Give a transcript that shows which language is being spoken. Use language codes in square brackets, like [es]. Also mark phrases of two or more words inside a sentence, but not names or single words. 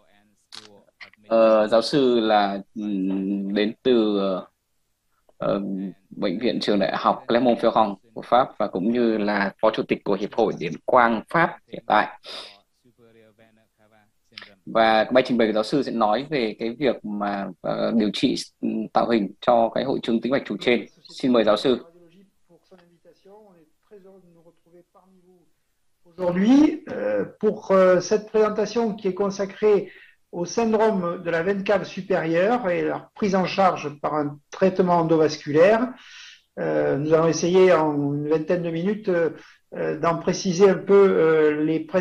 [vi] Giáo sư là đến từ Bệnh viện Trường Đại học Clermont-Ferrand của Pháp và cũng như là phó chủ tịch của Hiệp hội Điện quang Pháp hiện tại. Và bài trình bày của giáo sư sẽ nói về cái việc mà điều trị tạo hình cho cái hội chứng tĩnh mạch chủ trên. Xin mời giáo sư. [fr] Aujourd'hui, pour cette présentation qui est consacrée au syndrome de la veine cave supérieure et leur prise en charge par un traitement endovasculaire, nous allons essayer en une vingtaine de minutes d'en préciser un peu les